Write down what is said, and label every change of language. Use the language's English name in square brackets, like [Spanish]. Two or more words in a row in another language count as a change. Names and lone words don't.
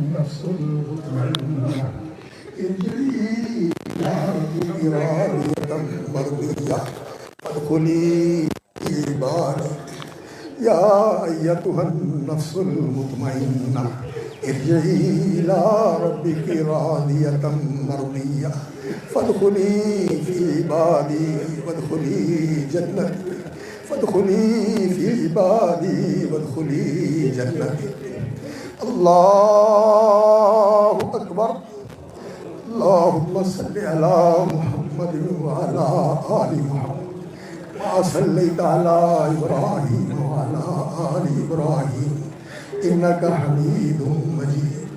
[Arabic] يا أيتها النفس المطمئنة ارجعي إلى ربك راضية مرضية فادخلي في عبادي وادخلي جنتي فادخلي في عبادي وادخلي جنتي. الله أكبر. اللهم صل على محمد وعلى آل محمد كما صليت على إبراهيم وعلى آل إبراهيم إنك حميد مجيد.